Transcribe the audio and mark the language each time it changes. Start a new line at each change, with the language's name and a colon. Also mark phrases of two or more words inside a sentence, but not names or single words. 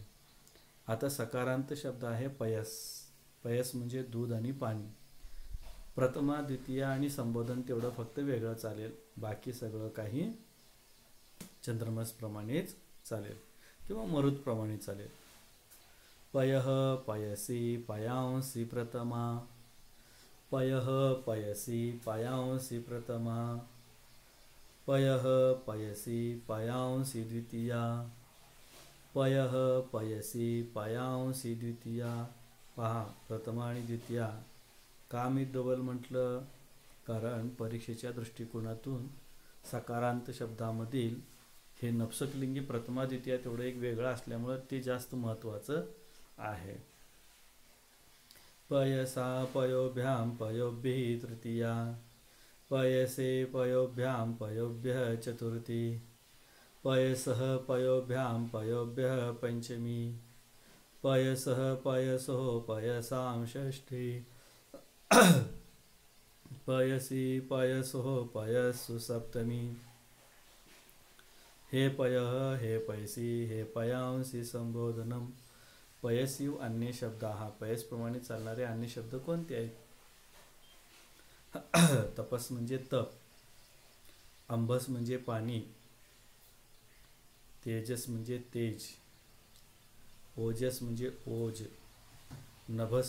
Marathi: आता सकारांत शब्द आहे पयस. पयस म्हणजे दूध आणि पाणी. प्रथमा द्वितीया आणि संबोधन तेवढं फक्त वेगळं चालेल, बाकी सगळं काही चंद्रमस प्रमाणेच चालेल किंवा मरुत प्रमाणे चालेल.
Sanskrit: पयः पयसी पयांसी प्रथमा पयः पयसी पयांसी प्रथमा पयः पयसी पयांसी द्वितीया पयः पयसी पयांसी द्वितीया.
Marathi: पहा, प्रथमा आणि द्वितीया का मी डबल म्हटलं? कारण परीक्षेच्या दृष्टिकोनातून सकारांत शब्दामधील हे नपुंसकलिंगी प्रथमा द्वितीया तेवढं एक वेगळं असल्यामुळं ते जास्त महत्त्वाचं आहे.
Sanskrit: पयसा पयोभ्याम पयोभिः तृतीया पयसे पयोभ्यां पयोभ्यः चतुर्थी पयसः पयोभ्यां पयोभ्यः पंचमी पयसः पयसो पयसां षष्ठी पयसी पयसो पयस्सु सप्तमी हे पयः हे पयसी हे पयांसी संबोधनम पयसी
Marathi: अन्य शब्द हा पयसप्रमाणे चालणारे अन्य शब्द कोणते आहेत? तपस म्हणजे तप, अंबस म्हणजे पाणी, तेजस म्हणजे तेज, ओजस म्हणजे ओज, नभस